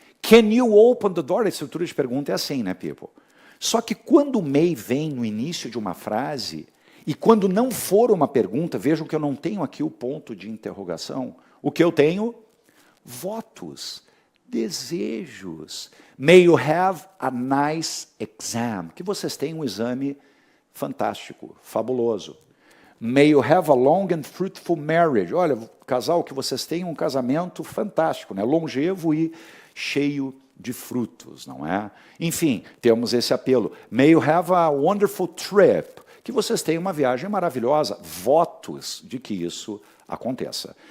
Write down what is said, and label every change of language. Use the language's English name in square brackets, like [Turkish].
[English] Can you open the door? [Portuguese] A estrutura de pergunta é assim, né, people? Só que quando o may vem no início de uma frase, e quando não for uma pergunta, vejam que eu não tenho aqui o ponto de interrogação. O que eu tenho? Votos, desejos. [English] May you have a nice exam. [Portuguese] Que vocês tenham um exame fantástico, fabuloso. [English] May you have a long and fruitful marriage. [Portuguese] Olha, casal, que vocês tenham um casamento fantástico, né? Longevo e cheio de frutos, não é? Enfim, temos esse apelo. [English] May you have a wonderful trip. [Portuguese] Que vocês tenham uma viagem maravilhosa. Votos de que isso aconteça.